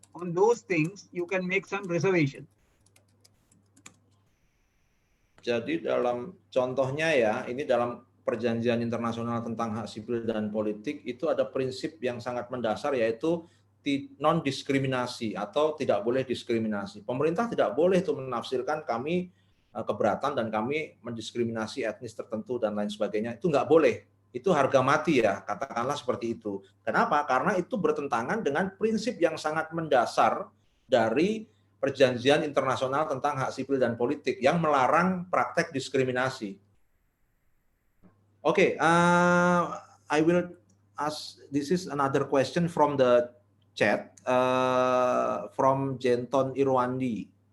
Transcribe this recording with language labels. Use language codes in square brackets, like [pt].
[en] On those things, you can make some reservation. [id] Jadi dalam contohnya ya, ini dalam perjanjian internasional tentang hak sipil dan politik itu ada prinsip yang sangat mendasar yaitu non-diskriminasi atau tidak boleh diskriminasi. Pemerintah tidak boleh itu menafsirkan kami keberatan dan kami mendiskriminasi etnis tertentu dan lain sebagainya. Itu nggak boleh. Itu harga mati ya, katakanlah seperti itu. Kenapa? Karena itu bertentangan dengan prinsip yang sangat mendasar dari perjanjian internasional tentang hak sipil dan politik yang melarang praktek diskriminasi. [en] Okay, I will ask. This is another question from the chat from Jenton Irwandi.